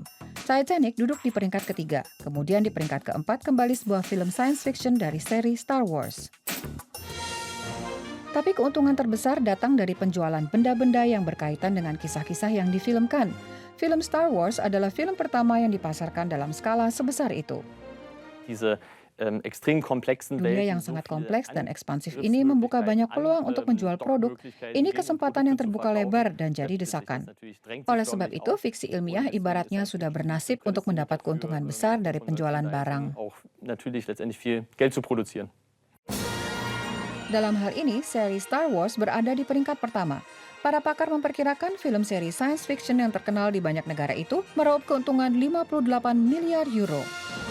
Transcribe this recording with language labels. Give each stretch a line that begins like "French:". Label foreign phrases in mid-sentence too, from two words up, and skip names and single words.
Indonesian: Titanic duduk di peringkat ketiga. Kemudian di peringkat keempat kembali sebuah film
English: science fiction
Indonesian: dari seri Star Wars. Tapi keuntungan terbesar datang dari penjualan benda-benda yang berkaitan dengan kisah-kisah yang difilmkan. Film Star Wars adalah film pertama yang dipasarkan dalam skala sebesar itu.
German: Diese extrem komplexen
Indonesian: Dunia yang sangat kompleks dan ekspansif ini membuka banyak peluang untuk menjual produk. Ini kesempatan yang terbuka lebar dan jadi desakan. Oleh sebab itu, fiksi ilmiah ibaratnya sudah bernasib untuk mendapat keuntungan besar dari penjualan barang.
German: Natürlich letztendlich viel Geld zu produzieren.
Indonesian: Dalam hal ini, seri Star Wars berada di peringkat pertama. Para pakar memperkirakan film seri
English: science fiction
Indonesian: yang terkenal di banyak negara itu meraup keuntungan 58 miliar euro.